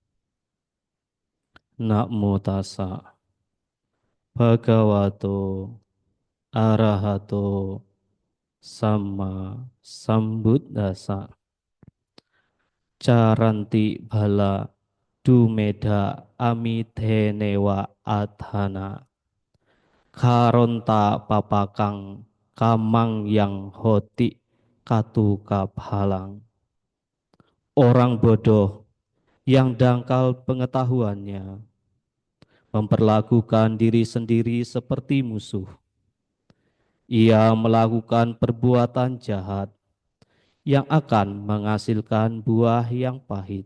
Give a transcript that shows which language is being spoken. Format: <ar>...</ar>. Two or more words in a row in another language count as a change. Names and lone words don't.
<pi>Namo tassa bhagavato arahato sama sambuddhassa. Caranti bala dumeda amitenewa adhana. Karonta papakang kamang yang hoti katuka bhalang.</pi> <id>Orang bodoh yang dangkal pengetahuannya memperlakukan diri sendiri seperti musuh. Ia melakukan perbuatan jahat yang akan menghasilkan buah yang pahit.</id>